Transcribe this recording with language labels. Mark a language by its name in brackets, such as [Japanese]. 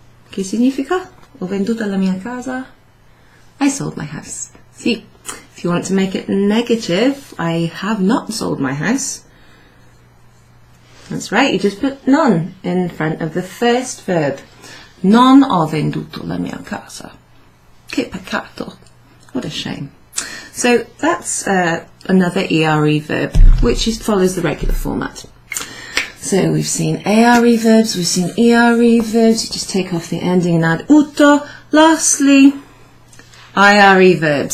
[Italian] Che significa? Ho venduto la mia casa. [English] I sold my house. See, if you want to make it negative, I have not sold my house. That's right, you just put non in front of the first verb. [Italian] Non ho venduto la mia casa. Che peccato. [English] What a shame. So that's another ERE verb, which follows the regular format. So we've seen ARE verbs, we've seen ERE verbs. You just take off the ending and add uto. Lastly, IRE verbs.